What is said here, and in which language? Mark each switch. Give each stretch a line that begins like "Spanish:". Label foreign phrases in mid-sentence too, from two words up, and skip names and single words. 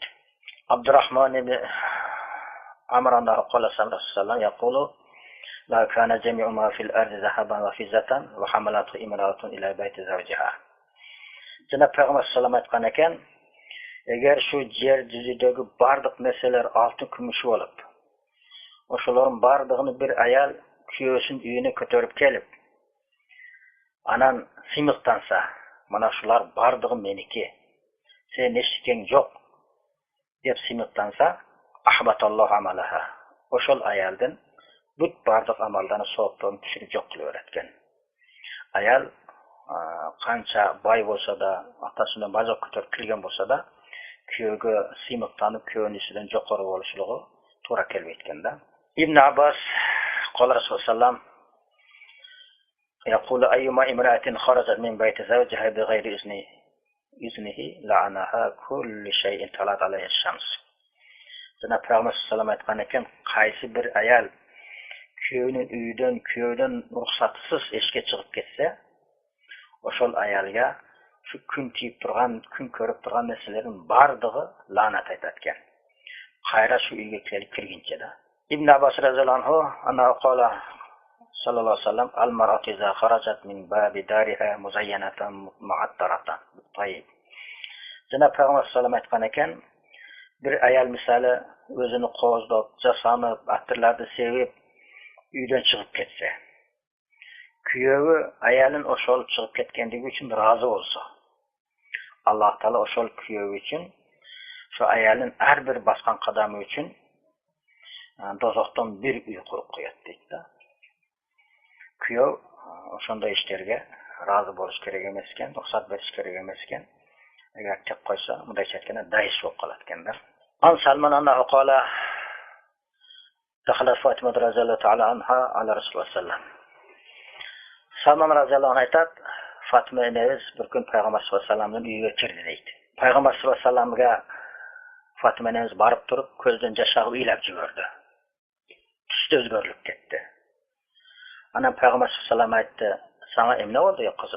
Arabic: عبد الرحمن بن عمرو عنه قال صلى الله يقول لو كان جميع ما في الأرض ذهبا وفضة وحملته امرأة إلى بيت زوجها.
Turkish: Cenab-ı Peygamber
Arabic: صلى الله عليه وسلم
Uzbek: aytgan ekan, agar shu yer yuzidagi barliq narsalar oltin kumush bo'lib, o'shalarning barlig'ini bir ayol kuyovsining uyini ko'tarib kelib, anan simiqtansa, mana shular barlig'i meniki, sen eshitgan yo'q deb simiqtansa,
Arabic: أحبط الله عملها.
Uzbek: O'shal ayoldan but barliq amallarni savobdan tushirib yo'q qilaveradigan. Ayol qancha boy bo'lsa-da, otasidan bajo ko'tarib kirgan bo'lsa-da, kuyovga simiqtanib kuyovning isidan jo'qorib olishligi to'g'ri kelmayotganda.
Arabic: ابن عباس قال رسول الله يقول أيما امرأة خرجت من بيت زوجها بغير إذنه لعنها كل شيء طلعت عليه الشمس.
Turkish: Cenab-ı Peygamber
Arabic: صلى الله عليه وسلم
Uzbek: aytgan qaysi bir ayol kuyovning uyidan kuyovdan ruxsatsiz ishga chiqib ketsa, o'shal ayolga shu kun kiyib turgan, kun ko'rib turgan narsalarning barlig'i la'nat aytadigan. Qayra shu uyga kelib kirguncha-da.
Arabic: ابن عباس رضي الله عنه أنه قال صلى الله عليه وسلم المرأة إذا خرجت من باب دارها مزينة معطرة. طيب.
Turkish: Cenab-ı Peygamber
Arabic: صلى الله عليه وسلم
Uzbek: aytgan ekan, bir ayol misali o'zini qo'zlab, jasanib, attirlarni sevib uydan chiqib ketsa, kuyovi ayolin o'shal chiqib ketganligi uchun rozi bo'lsa, Alloh taolo o'shal kuyovi uchun shu ayolin har bir bosgan qadami uchun dozoqdan bir uy qurib qo'yadi deydi. Kuyov o'shanday ishlarga rozi bo'lish kerak emas ekan, ruxsat berish kerak emas ekan. Agar tek qo'ysa, bunday aytganda dais bo'lib qoladi ekanlar.
Arabic: عن سلمان أنه قال دخلت فاطمة رضي الله تعالى عنها على رسول الله سلم.
Uzbek: Salman
Arabic: رضي الله عنه
Uzbek: aytadi, Fatima enamiz bir kun Payg'ambar
Arabic: صلى الله عليه وسلم
Uzbek: uyiga kirdi deydi. Payg'ambar
Arabic: صلى الله عليه وسلم
Uzbek: Fatima enamiz borib turib, ko'zidan yosh o'ylab yubordi. Tushda o'zgarib ketdi. Ana Payg'ambar
Arabic: صلى الله عليه وسلم
Uzbek: aytdi, "Sana emna bo'ldi yo qizim?"